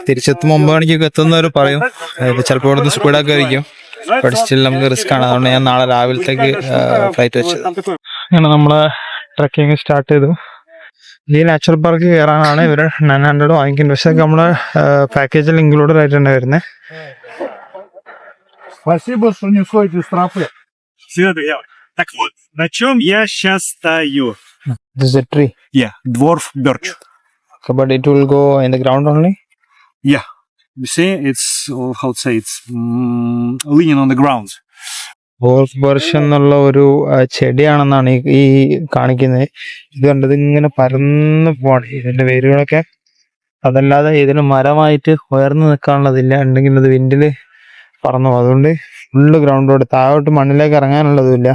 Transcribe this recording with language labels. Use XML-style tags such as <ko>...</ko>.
<ml>തിരിച്ചെത്തുമ്പോൾ 9 മണിക്കൊക്കെ എത്തുന്നവർ പറയും. ചിലപ്പോൾ ഇവിടെ നിന്ന് സ്പീഡൊക്കെ ആയിരിക്കും. ബട്ട് സ്റ്റിൽ നമുക്ക് റിസ്ക് ആണ്. അതുകൊണ്ട് ഞാൻ നാളെ രാവിലത്തേക്ക് ഫ്ലൈറ്റ് വെച്ചത്. അങ്ങനെ നമ്മള് ട്രക്കിങ് സ്റ്റാർട്ട് ചെയ്തു. ഈ നാച്ചുറൽ പാർക്ക് കയറാനാണ് ഇവര് 900 വാങ്ങിക്കുന്നത്. പക്ഷെ നമ്മളെ പാക്കേജിൽ ഇൻക്ലൂഡഡ് ആയിട്ടാണ് വരുന്നത്.</ml> <ru>Спасибо, что не сходите с тропы. Так вот, на чем я сейчас стою?</ru> <en>This is a tree. Yeah, dwarf birch. Okay, but it will go in the ground only. Yeah, you see, it's how to say, it's leaning on the ground.</en> <ml>Dwarf birch എന്നുള്ള ഒരു ചെടിയാണെന്നാണ് ഈ കാണിക്കുന്നത്. ഇത് കണ്ടത് ഇങ്ങനെ പരന്ന് പോവാണ് ഇതിന്റെ വേരുകളൊക്കെ. അതല്ലാതെ ഇതിന് മരമായിട്ട് ഉയർന്നു നിൽക്കാനുള്ളതില്ല. ഉണ്ടെങ്കിൽ അത് വിൻഡില് പറന്നു പോകും. അതുകൊണ്ട് ഫുള്ള് ഗ്രൗണ്ടോട് താഴോട്ട് മണ്ണിലേക്ക് ഇറങ്ങാനുള്ളതുമില്ല.</ml>